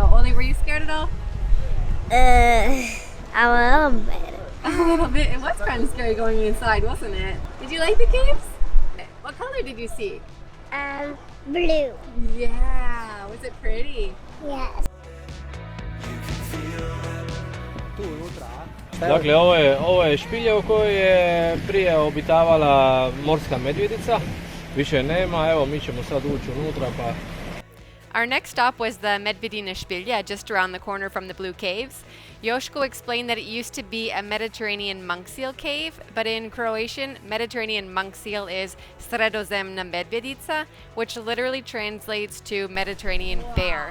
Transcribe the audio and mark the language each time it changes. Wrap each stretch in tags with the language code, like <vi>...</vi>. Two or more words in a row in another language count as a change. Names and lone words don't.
<en>Oli, were you scared at all? A little bit. A little bit. It was kind of scary going inside, wasn't it? Did you like the caves? What color did you see? Blue. Yeah. Was it pretty? Yes.</en> <hr>Dakle, ovo je špilje u kojoj je prije obitavala morska medvjedica. Više nema, evo mi ćemo sad ući unutra pa...</hr> <en>Our next stop was the Medvedina Špilja, just around the corner from the Blue Caves. Josko explained that it used to be a Mediterranean monk seal cave, but in Croatian, Mediterranean monk seal is</en> <hr>Sredozemna medvjedica,</hr> <en>which literally translates to Mediterranean bear.</en>